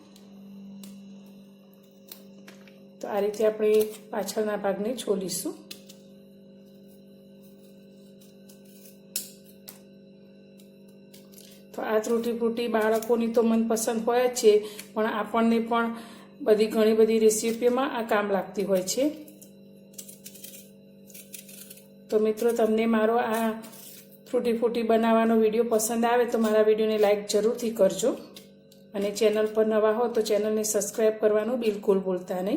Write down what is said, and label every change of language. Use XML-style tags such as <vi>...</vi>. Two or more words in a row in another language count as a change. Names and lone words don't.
<gu>તો આ રીતે આપણે પાછળના ભાગને છોલીશું। તો આ તૂટી ફૂટી બાળકોની તો મનપસંદ હોય જ છે, પણ આપણને પણ બધી ઘણી બધી રેસિપીમાં આ કામ લાગતી હોય છે। તો મિત્રો, તમને મારો આ તૂટી ફૂટી બનાવવાનો વિડિયો પસંદ આવે તો મારા વિડિયોને લાઇક જરૂરથી કરજો અને ચેનલ પર નવા હો તો ચેનલને સબ્સક્રાઇબ કરવાનું બિલકુલ ભૂલતા નહીં।</gu>